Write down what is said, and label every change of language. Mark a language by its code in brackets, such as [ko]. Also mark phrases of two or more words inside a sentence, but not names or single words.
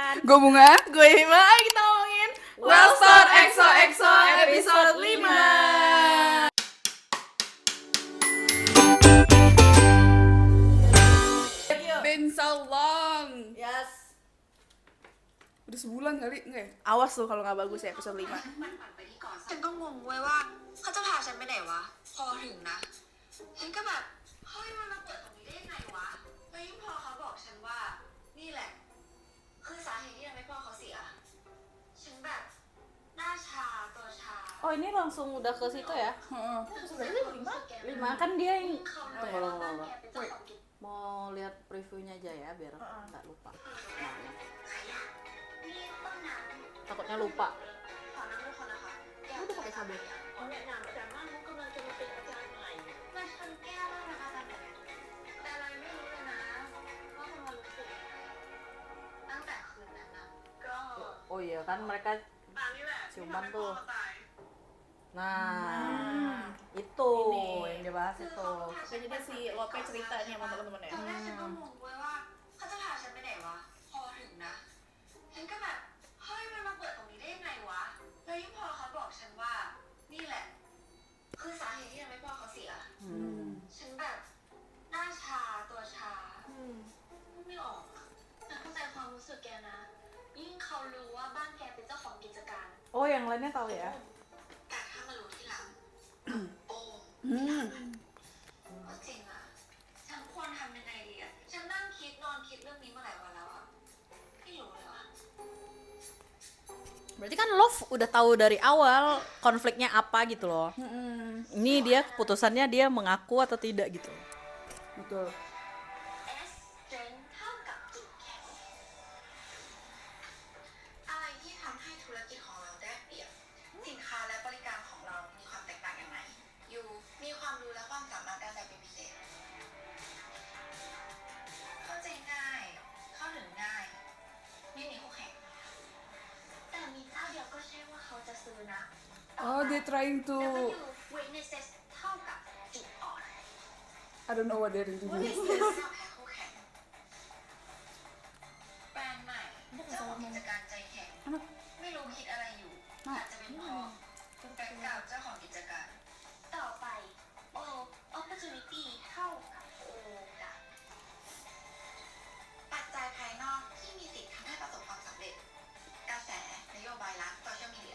[id] Gue Bunga. Gue Hima, kita ngomongin Wellstone XOXO episode 5. [en] Been so long. Yes. [id] Udah sebulan kali, enggak ya? Awas tuh kalau nggak bagus ya episode 5. [th] ฉันก็งงเว้ยว่าเขาจะพาฉันไปไหนวะพอถึงนะฉันก็แบบเฮ้ยมันมาเปิดตรงนี้ได้ยังไงวะแล้วยิ่งพอเขาบอกฉันว่านี่แหละคือสาเหตุที่ทำให้พ่อเขาเสียฉันแบบหน้าชาตัวชา [id] Oh ini langsung udah ke situ ya? Heeh. Lima kan dia yang [th] เขา [id] tunggu [th] รู้ว่า [id] tunggu [th] บ้าน [id] tunggu. [th] แกเป็นเจ้าของกิจ [id] Mau lihat previewnya aja ya biar nggak lupa. [th] นี่ต้นน้ำ [id] Takutnya lupa. [th] ขอนั่งด้วยคนนะคะ [id] Udah pakai sabun. [th] แนะนำอาจารย์มั่นมุกกำลังจะมาเป็นอาจารย์ใหม่มาชนแก้วแล้วนะคะอาจารย์แบบแต่อะไรไม่รู้เลยนะว่าคุณมารู้สึกยังไงตั้งแต่คืนนั้นนะก็ [id] Oh iya kan mereka [th] อันนี้แหละ [id] ciuman tuh. [th] ตาย [id] Nah, itu Ini. yang dibahas itu. Jadi si Lope cerita nih sama teman-teman ya. [th] ตอนแรกฉันก็งงเว้ยว่าเขาจะพาฉันไปไหนวะพอถึงนะฉันก็แบบเฮ้ยมันมาเปิดตรงนี้ได้ยังไงวะแล้วยิ่งพอเขาบอกฉันว่านี่แหละคือสาเหตุที่ทำให้พ่อเขาเสีย ฉันแบบหน้าชาตัวชาไม่ออกอะแต่เข้าใจความรู้สึกแกนะยิ่งเขารู้ว่าบ้านแกเป็นเจ้าของกิจการ [id] Oh yang lainnya tahu ya? [th] แต่ถ้ามารู้ทีหลังโอ้ Hmm. ก็จริงอะฉันควรทำยังไงดีอะฉันนั่งคิดนอนคิดเรื่องนี้มาหลายวันแล้วอะไม่รู้เลยว่ะ [id] Berarti kan Love udah tahu dari awal konfliknya apa gitu loh. Ini dia keputusannya dia mengaku atau tidak gitu. Betul. [th] S strength เท่ากับจุดแข็งอะไรที่ทำให้ธุรกิจของเราได้เปรียบสินค้าและบริการของเรามีความแตกต่างยังไงยูมีความรู้และความสามารถด้านใดเป็นพิเศษเข้าใจง่ายเข้าถึงง่ายไม่มีคู่แข่งแต่มีเจ้าเดียวก็ใช่ว่าเขาจะซื้อนะ [en] Oh, they're trying to. [th] W weaknesses เท่ากับจุดอ่อน [en] I don't know what they're doing. [th] ไม่แพ้คู่แข่งแบรนด์ใหม่เจ้าของกิจการใจแข็งไม่รู้คิดอะไรอยู่อาจจะเป็นเพราะคุณเป็นเก่าเจ้าของกิจการต่อไป O opportunity เท่ากับโอกาสปัจจัยภายนอกที่มีสิทธิ์ทำให้ประสบความสำเร็จกระแสนโยบายรัฐโซเชียลมีเดีย